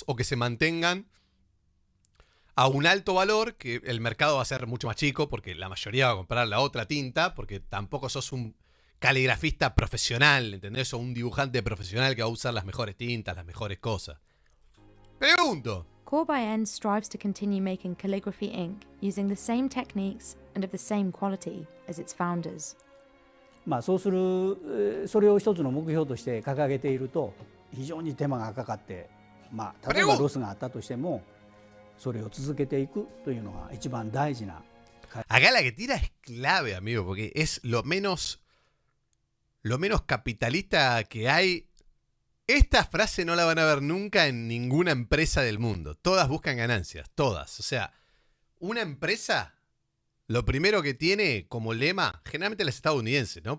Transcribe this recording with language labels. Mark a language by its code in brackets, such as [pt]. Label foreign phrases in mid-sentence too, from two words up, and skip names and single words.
[es] ¿O que se mantengan a un alto valor? Que el mercado va a ser mucho más chico porque la mayoría va a comprar la otra tinta, porque tampoco sos un caligrafista profesional, ¿entendés? O un dibujante profesional que va a usar las mejores tintas, las mejores cosas. Pregunto. [en] Corbayen strives to continue making calligraphy ink using the same techniques and of the same quality as its founders. [ja] そうするそれを一つの目標として掲げていると非常に手間がかかって、例えばロスがあったとしてもそれを続けていくというのが一番大事な。 [es] Acá la que tira es clave, amigo, porque es lo menos capitalista que hay. Esta frase no la van a ver nunca en ninguna empresa del mundo. Todas buscan ganancias, todas. O sea, una empresa, lo primero que tiene como lema, generalmente las estadounidenses, ¿no?